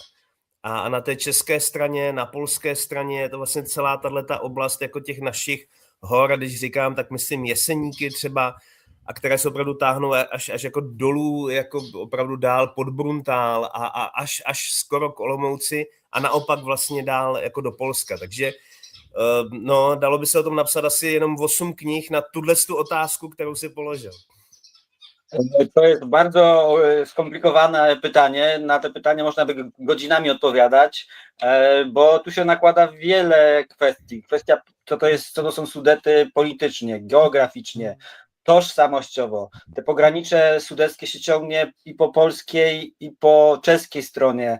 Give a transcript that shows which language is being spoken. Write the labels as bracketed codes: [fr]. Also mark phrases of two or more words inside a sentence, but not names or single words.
[cs] A na té české straně, na polské straně je to vlastně celá tato oblast jako těch našich hor, a když říkám, tak myslím Jeseníky třeba, a které se opravdu táhnou až jako dolů, jako opravdu dál pod Bruntál a až skoro k Olomouci a naopak vlastně dál jako do Polska. Takže no, dalo by se o tom napsat asi jenom 8 knih na tu otázku, kterou si položil. [pl] To jest bardzo skomplikowane pytanie. Na te pytanie można by godzinami odpowiadać, bo tu się nakłada wiele kwestii. Kwestia, co to są Sudety politycznie, geograficznie, tożsamościowo. Te pogranicze sudeckie się ciągnie i po polskiej, i po czeskiej stronie.